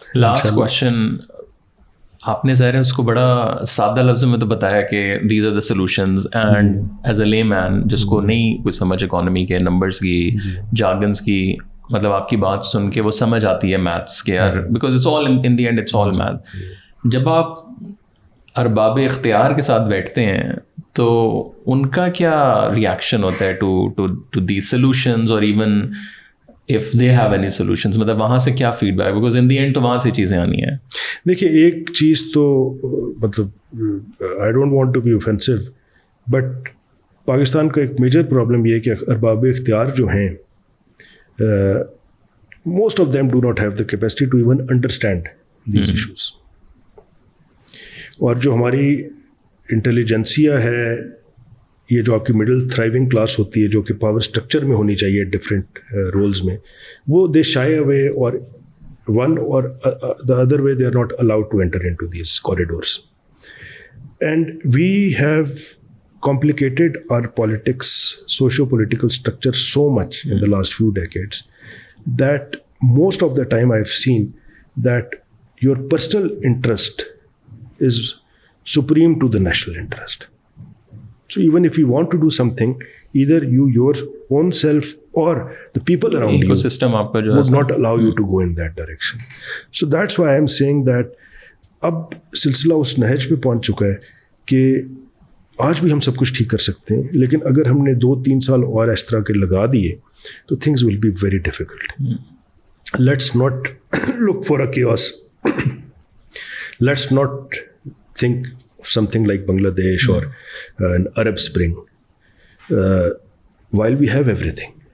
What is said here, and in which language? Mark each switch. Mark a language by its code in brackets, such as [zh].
[ur] Last question, آپ نے ظاہر ہے اس کو بڑا سادہ لفظوں میں تو بتایا کہ [en] these are the solutions, and as a layman [ur] جس کو نہیں کوئی سمجھ اکانومی کے نمبرس کی, جارگنس کی, مطلب آپ کی بات سن کے وہ سمجھ آتی ہے میتھس کے یار, [en] Because it's all in the end it's all math. [ur] جب آپ ارباب اختیار کے ساتھ بیٹھتے ہیں تو ان کا کیا ریئیکشن ہوتا ہے [en] to these solutions, [ur] اور even [en] if they have any solutions, [ur] مطلب وہاں سے کیا feed back, [en] because in the end [ur] تو وہاں سے چیزیں آنی ہیں. دیکھیے ایک چیز تو مطلب [en] I don't want to be offensive, but [ur] Pakistan کا ایک میجر پرابلم یہ ہے کہ ارباب اختیار جو ہیں [en] most of them do not have the capacity to even understand these issues. [ur] اور جو ہماری انٹیلیجنسیا ہے, یہ جو آپ کی مڈل تھرائیونگ کلاس ہوتی ہے جو کہ پاور اسٹرکچر میں ہونی چاہیے ڈفرینٹ رولز میں, وہ [en] they shy away, [ur] اور [en] One or the other way they are not allowed to enter in to these corridors. And we have complicated our politics, socio-political structure so much in the last few decades that most of the time I've seen that your personal interest is supreme to the national interest. So even if you want to do something, either you, your own self, or the people around you would not allow you to go in that direction. So that's why I'm saying that [ur] اب سلسلہ اس نہج پہ پہنچ چکا ہے کہ آج بھی ہم سب کچھ ٹھیک کر سکتے ہیں, لیکن اگر ہم نے 2-3 سال اور اس طرح کے لگا دیے تو [en] Things will be very difficult. Let's not look for a chaos, let's not think something like Bangladesh or an Arab Spring while we have everything.